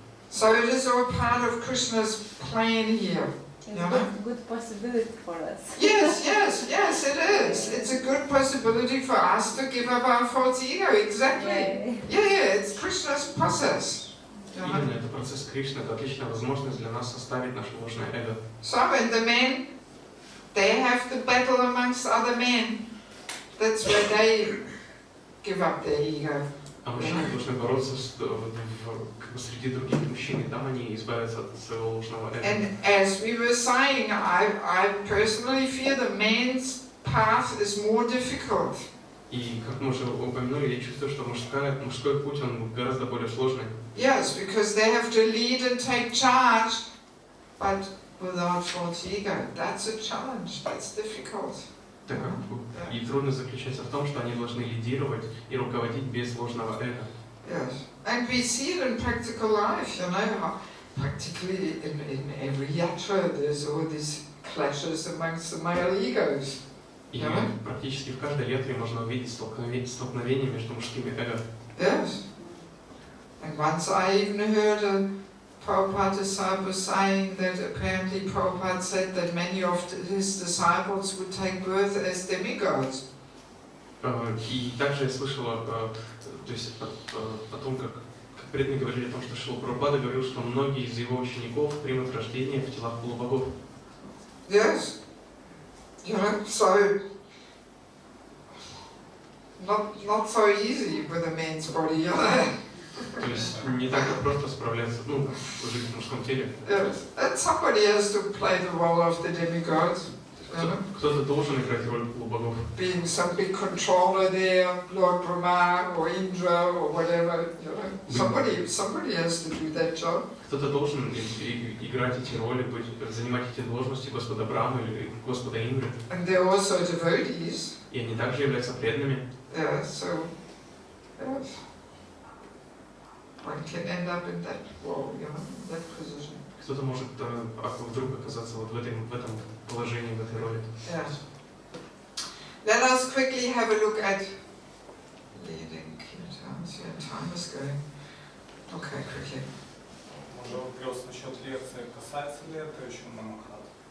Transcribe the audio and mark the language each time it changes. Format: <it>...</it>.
<en>So it is all part of Krishna's plan here. It's a good possibility for us. Yes, it is. It's a good possibility for us to give up our false ego. Exactly. Yeah, it's Krishna's process.</en> <ru>Именно это процесс Кришны, это отличная возможность для нас оставить наше ложное эго.</ru> <en>So, and the men, they have the battle amongst other men. That's where they give up their ego.</en> <ru>А мужчины должны бороться среди других мужчин, и там они избавятся от своего ложного эго.</ru> <en>And as we were saying, I personally feel the man's path is more difficult.</en> <ru>И как мы уже упомянули, я чувствую, что мужской путь он гораздо более сложный.</ru> <en>Yes, because they have to lead and take charge, but without false ego. That's a challenge. That's difficult.</en> <ru>И трудность заключается в том, что они должны лидировать и руководить без ложного эго.</ru> <en>Yes, and we see it in practical life, you know, practically in every yatra there's all these clashes amongst the male egos.</en> <ru>И практически в каждой ятре можно увидеть столкновение между мужскими эго.</ru> <en>Yes, and once I even heard a Prabhupada disciple saying that apparently Prabhupada said that many of his disciples would take birth as demigods.</en> <ru>И также я слышала, то есть о том, как преданные говорили о том, что Шрила Прабхупада говорил, что многие из его учеников примут рождение в телах полубогов.</ru> <en>Yes, you know, so not so easy with a man's body, you know.</en> <ru>То есть не так просто справляться, жить в мужском теле.</ru> <en>Yes, and somebody has to play the role of the demigod.</en> <ru>Кто-то должен играть роль полубогов.</ru> <en>Being some big controller there, Lord Brahma or Indra or whatever, you know. Somebody has to do that job.</en> <ru>Кто-то должен играть эти роли, занимать эти должности Господа Брахмы или Господа Индры.</ru> <en>And they're also devotees.</en> <ru>И они также являются преданными.</ru> <en>Yeah, so yes. One can end up in that role, you know, in that position.</en> <ru>Кто-то может вдруг оказаться вот в этом положении, в этой роли.</ru> <en>Yes. Let us quickly have a look at leading kirtans. Yeah, time is going. Okay, quickly.</en> <ru>Может, вопрос насчет лекции, касается ли это еще Намахат?</ru>